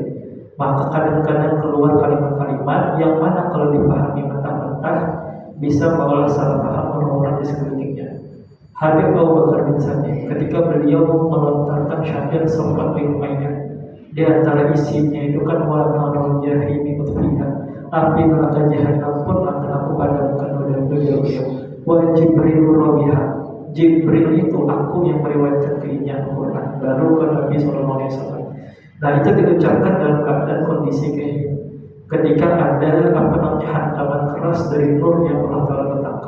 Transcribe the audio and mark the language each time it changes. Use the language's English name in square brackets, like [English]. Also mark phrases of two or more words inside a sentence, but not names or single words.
[Indonesian] Maka kadang-kadang keluar kalimat-kalimat yang mana kalau dipahami mentah-mentah bisa mengolah salah paham orang-orang di sekelilingnya. Habib Abu Bakar bin Sa'id ketika beliau melontarkan syair Sofwan bin Umayyah, di antara isinya itu kan [Arabic] ونار الجحيم مطفئها, [Indonesian] api neraka jahanam pun akan aku padamkan oleh beliau. [Arabic] وجبريل راويها, [Indonesian] Jibril itu aku yang meriwayatkan keinian Al-Quran baru ke Nabi SAW. Nah itu diucapkan dalam keadaan kondisi kayak ini, ketika ada hantaman keras dari nur yang Allah Ta'ala letakkan.